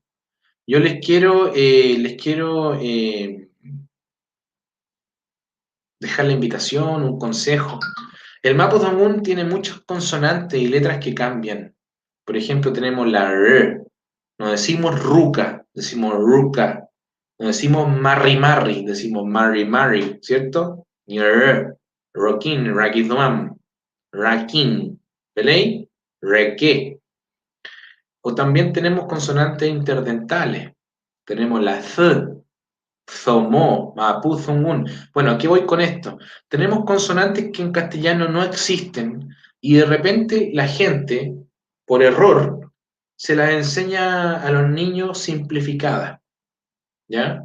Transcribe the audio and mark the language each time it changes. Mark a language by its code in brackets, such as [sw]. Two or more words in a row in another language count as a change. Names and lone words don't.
[es] Yo les quiero dejar la invitación, un consejo. El Mapudungun tiene muchas consonantes y letras que cambian. Por ejemplo, tenemos la R. No decimos ruca, decimos ruca. No decimos marri, decimos marri, ¿cierto? [arn] Y R. Roquín, raquiduam. Raquín, [es] ¿veis? Reque. O también tenemos consonantes interdentales. Tenemos la Z, [arn] Zomó, Mapu, Zungun. [es] Bueno, ¿a qué voy con esto? Tenemos consonantes que en castellano no existen y de repente la gente, por error, se las enseña a los niños simplificadas, ¿ya?